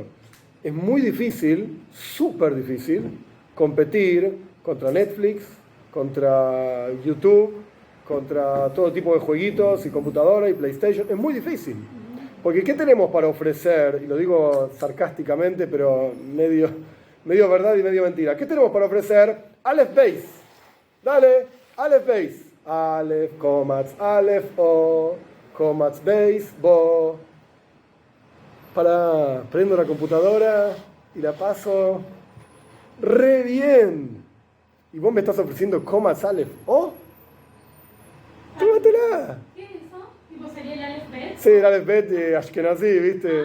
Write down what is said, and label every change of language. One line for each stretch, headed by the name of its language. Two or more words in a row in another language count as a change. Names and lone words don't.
Spanish: Es muy difícil, súper difícil, competir contra Netflix, contra YouTube, contra todo tipo de jueguitos y computadora y PlayStation. Es muy difícil. Porque ¿qué tenemos para ofrecer? Y lo digo sarcásticamente, pero medio verdad y medio mentira. ¿Qué tenemos para ofrecer? Aleph Beis. Dale, Aleph Beis. Aleph, Komatz, Aleph, O, Komatz, Beis, Bo. Prendo la computadora y la paso re bien. ¿Y vos me estás ofreciendo Komatz, Aleph, O? Tómatela. ¿Qué es eso? ¿Tipo sería el Aleph Bet? Sí, el Aleph Bet de Ashkenazi, ¿viste?